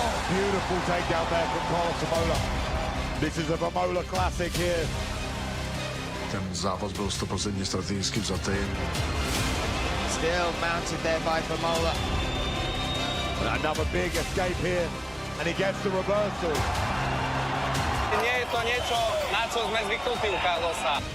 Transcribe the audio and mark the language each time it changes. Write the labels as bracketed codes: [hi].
[en] Beautiful takedown there from Carlos Vemola. This is a Vemola classic here. [cs] Ten zápas byl 100% strategicky vzatý. [en] Still mounted there by Vemola. Another big escape here, and he gets the reversal. [sk] Nie je to niečo, na čo sme zvyknutí u Carlosa.